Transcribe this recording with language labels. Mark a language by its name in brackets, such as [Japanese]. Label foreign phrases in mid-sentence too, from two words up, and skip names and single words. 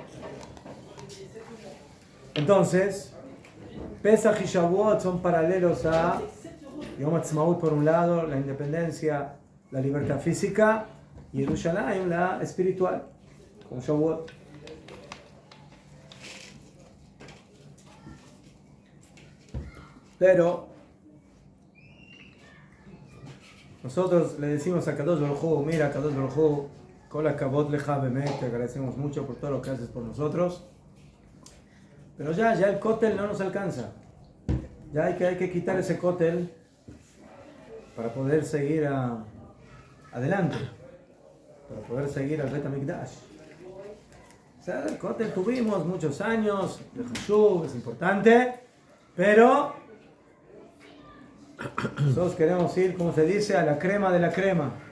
[Spanish] Entonces, Pesach y Shavuot son paralelos a Yom Ha'atzmaut por un lado, la independencia, la libertad física, y Jerusalén la espiritual, como Shavuot. Pero nosotros le decimos a [Hebrew] קדוש ברוך הוא, [Spanish] mira [Hebrew] קדוש ברוך הוא, כל הכבוד לך באמת, [Spanish] te agradecemos mucho por todo lo que haces por nosotros. Pero ya el cótel no nos alcanza. Ya hay que quitar ese cótel para poder seguir adelante, para poder seguir al [Hebrew] בית המקדש. [Spanish] O sea, el cótel tuvimos muchos años, el Hashuv es importante, pero nosotros queremos ir, como se dice, a la crema de la crema.